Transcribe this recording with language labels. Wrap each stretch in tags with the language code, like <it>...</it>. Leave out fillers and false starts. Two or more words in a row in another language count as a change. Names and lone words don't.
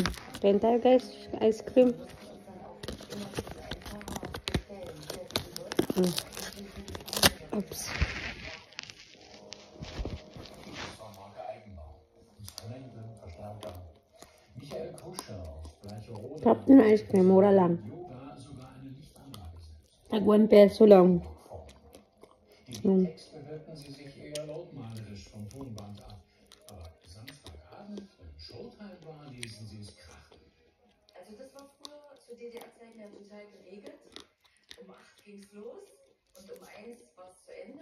<tl>Kain tayo guys.</tl> <en>Ice cream.</en> <tl>Oops. Sarap na</tl> <en>ice cream.</en> <tl>Mura lang. Tag 1 peso lang.</tl> <de>Also das war früher zu DDR-Zeiten ja total geregelt. Um 8 ging es los und um 1 war es zu Ende.</de>